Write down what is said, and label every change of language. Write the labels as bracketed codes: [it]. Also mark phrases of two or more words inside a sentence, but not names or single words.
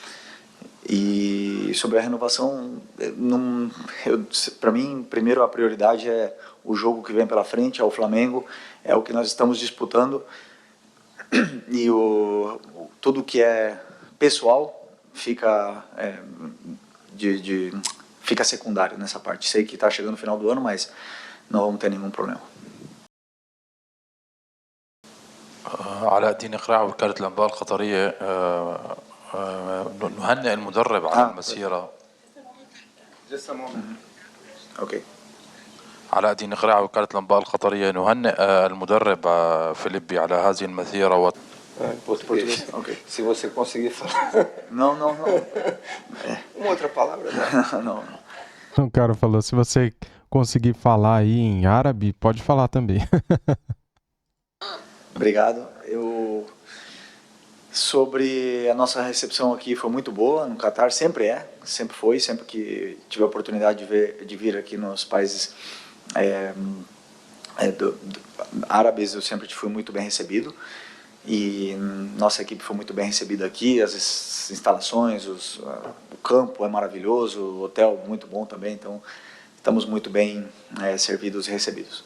[pt] E sobre a renovação, para mim, primeiro a prioridade é o jogo que vem pela frente, é o Flamengo, é o que nós estamos disputando, e tudo que é pessoal fica fica secundário nessa parte. Sei que está chegando o final do ano, mas não vamos ter nenhum problema. [ar] علاء الدين إقراع وكالة الأنباء القطرية نهنئ المدرب على المسيرة. اوكي. علاء الدين إقراع وكالة الأنباء القطرية نهنئ المدرب فيليبي على هذه المسيرة. [pt] Português. Ok. Se você conseguir falar. Não. Uma outra palavra. Não. O cara falou, se você conseguir falar aí em árabe, pode falar também. Obrigado. Sobre a nossa recepção aqui, foi muito boa no Catar, sempre foi, sempre que tive a oportunidade de vir aqui nos países árabes, eu sempre fui muito bem recebido, e nossa equipe foi muito bem recebida aqui, as instalações, o campo é maravilhoso, o hotel muito bom também, então estamos muito bem servidos e recebidos.